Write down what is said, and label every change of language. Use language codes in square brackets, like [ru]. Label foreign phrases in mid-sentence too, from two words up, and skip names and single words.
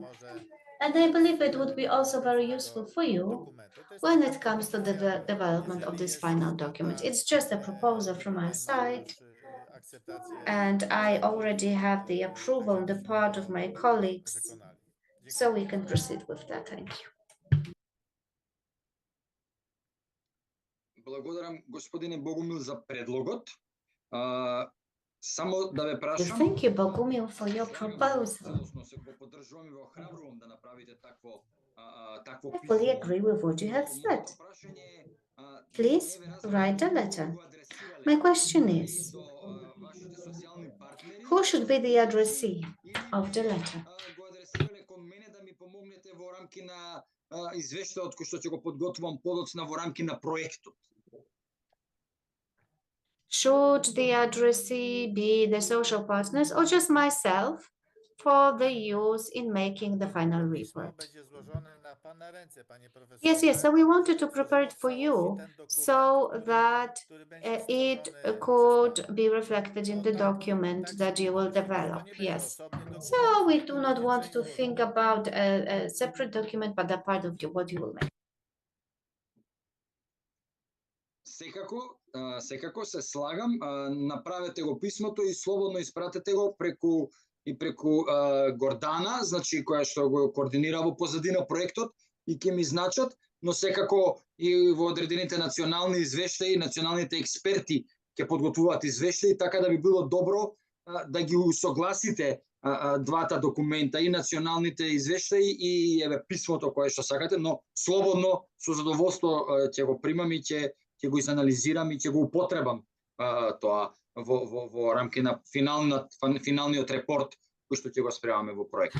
[en] And I believe it would be also very useful for you when it comes to the development of this final document. It's just a proposal from our side, and I already have the approval on the part of my colleagues, so we can proceed with that. Thank you. [mk] Благодарам, господине Богомил, за предлогот. Само да ве прашам. [en] Thank you, Bogumil, for your proposal. I fully agree with what you have said. Please write a letter. My question is, who should be the addressee of the letter? [mk] Извештајот кој што ќе го подготвувам подоцна во рамки на проектот. [en] Should the addressee be the social partners or just myself for the use in making the final report? Yes, so we wanted to prepare it for you so that it could be reflected in the document that you will develop, yes. So we do not want to think about a separate document, but a part of what you will make. [mk] Секако се слагам, направете го писмото и слободно испратете го преку Гордана, значи која што го координира во позадина проектот и ќе ми значат, но секако и во одредените национални извештаи, националните експерти ќе подготвуваат извештаи, така да би било добро да ги усогласите двата документа, и националните извештаи и писмото кое што сакате, но слободно, со задоволство ќе го примам и ќе го изанализирам и ќе го употребам тоа во рамки на финалниот репорт кој што ќе го спремаме во проект.